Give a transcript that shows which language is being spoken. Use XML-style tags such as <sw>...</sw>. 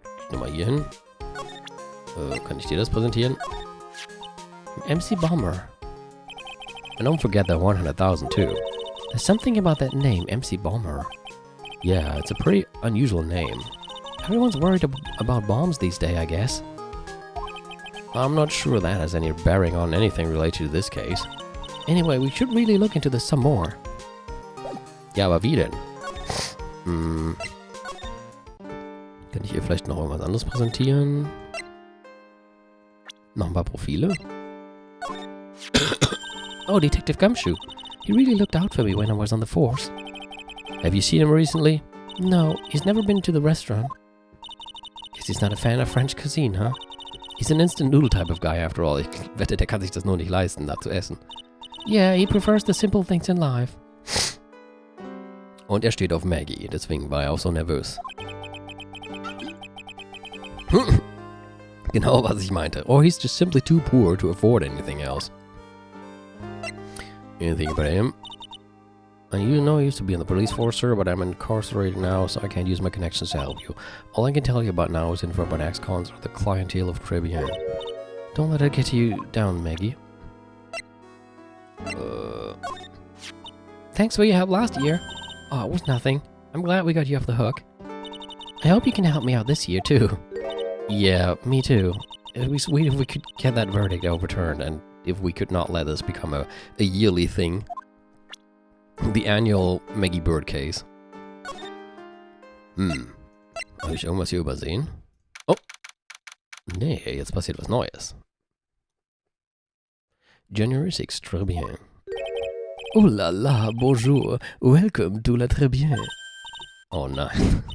<de>Nochmal hier hin. Kann ich dir das präsentieren? MC Bomber.</de> <en>And don't forget that 100,000 too. There's something about that name, MC Bomber. Yeah, it's a pretty unusual name. Everyone's worried about bombs these days, I guess. I'm not sure that has any bearing on anything related to this case. Anyway, we should really look into this some more.</en> <de>Ja, aber wie denn? Kann ich hier vielleicht noch irgendwas anderes präsentieren? Noch ein paar Profile?</de> <en>Oh, Detective Gumshoe. He really looked out for me when I was on the force. Have you seen him recently? No, he's never been to the restaurant. Guess he's not a fan of French cuisine, huh? He's an instant noodle type of guy after all.</en> <de>Ich wette, der kann sich das nur nicht leisten, da zu essen.</de> <en>Yeah, he prefers the simple things in life.</en> <de>Und er steht auf Maggie, deswegen war er auch so nervös. Genau, was ich meinte.</de> <en>Or he's just simply too poor to afford anything else. Anything about him? You know I used to be in the police force, sir, but I'm incarcerated now, so I can't use my connections to help you. All I can tell you about now is info about ex-cons or the clientele of Caribbean. Don't let it get you down, Maggie. Thanks for your help last year. Oh, it was nothing. I'm glad we got you off the hook. I hope you can help me out this year, too. Yeah, me too. It would be sweet if we could get that verdict overturned, and if we could not let this become a yearly thing. The annual Maggie Bird case.</en> <de>Habe ich irgendwas hier übersehen? Oh! Nee, jetzt passiert was Neues.</de> <en>January 6th, très bien.</en> <fr>Oh la la, bonjour.</fr> <en>Welcome to la très bien.</en> <de>Oh nein.</de>